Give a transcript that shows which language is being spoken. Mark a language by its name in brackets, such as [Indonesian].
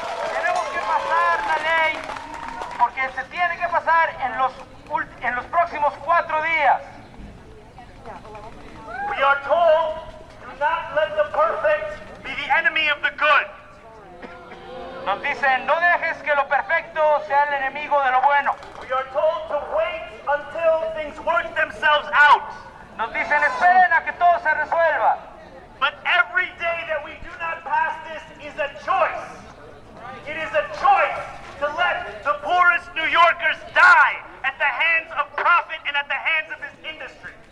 [Spanish] Tenemos que pasar la ley porque se tiene que pasar en los próximos 4 días. [English] We are told, do not let the perfect be the enemy of the good. [Spanish] Nos dicen, no dejes que lo perfecto sea el enemigo de lo bueno. [English] We are told to wait until things work themselves out. [Spanish] Nos dicen, esperen a que todo se resuelva. [English] But every day that we do not pass this is a choice. It is a choice to let the poorest New Yorkers die at the hands of profit and at the hands of this industry.